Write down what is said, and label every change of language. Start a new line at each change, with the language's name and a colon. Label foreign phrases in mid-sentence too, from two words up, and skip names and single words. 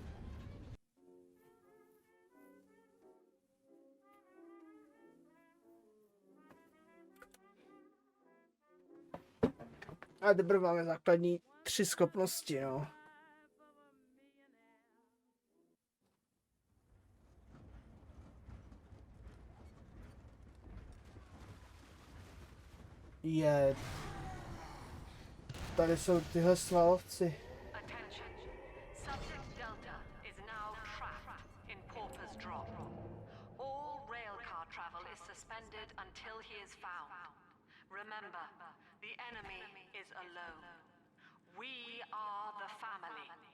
Czech: A teprve máme základní 3 schopnosti, no. Je. Tady jsou tyhle svalovci.
English: Attention. Subject Delta is now trapped in Pauper's Drop. All railcar travel is suspended until he is found. Remember, the enemy is alone. We are the family.